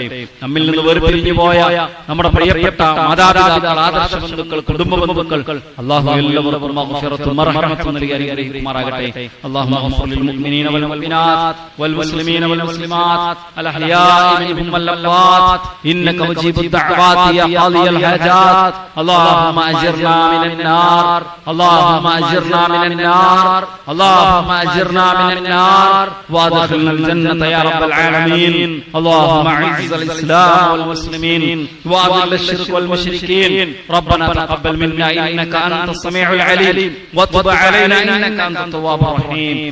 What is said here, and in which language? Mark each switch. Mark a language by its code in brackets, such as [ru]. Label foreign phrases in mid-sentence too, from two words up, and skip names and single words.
[ml] നമ്മിൽ നിന്ന് വേർപിരിഞ്ഞു പോയ നമ്മുടെ പ്രിയപ്പെട്ട മാതാപിതാക്കൾ, ആദർശ ബന്ധുക്കൾ, കുടുംബ ബന്ധുക്കൾ അല്ലാഹു എല്ലാവർക്കും മഗ്ഫിറത്തും മർഹമത്തും നൽകി അനുഗ്രഹിക്കുമാറാകട്ടെ. [ar] الله اغفر للمؤمنين والمؤمنات والمسلمين والمسلمات الأحياء منهم والأموات إنك مجيب الدعوات يا قاضي الحاجات. اللهم أجرنا من النار، اللهم أجرنا من النار، اللهم أجرنا من النار وادخلنا الجنة يا رب العالمين. اللهم أعز الإسلام والمسلمين وأذل الشرك والمشركين. ربنا تقبل منا إنك أنت السميع العليم وتب علينا إنك أنت التواب الرحيم.